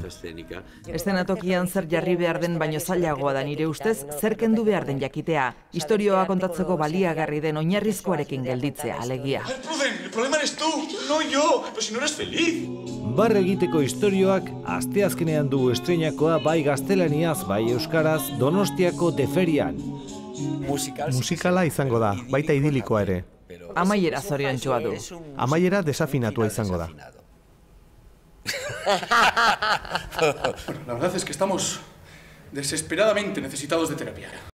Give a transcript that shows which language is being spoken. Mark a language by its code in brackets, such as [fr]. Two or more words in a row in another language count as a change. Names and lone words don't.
[eu] Eszenatokian zer jarri behar den baino zailagoa da nire ustez, zer kendu behar den jakitea. Historioa kontatzeko baliagarri den oinarrizkoarekin gelditzea, alegia. [es] El problema eres tú, no yo, pero si no eres feliz. [eu] Barre egiteko istorioak asteazkenean du estreinakoa bai gaztelaniaz, bai euskaraz, Donostiako Deferian. Musikala izango da, baita idilikoa ere. Amaiera zoriontxoa du. Amaiera desafinatua izango da. [es] La verdad es que estamos desesperadamente necesitados de terapia.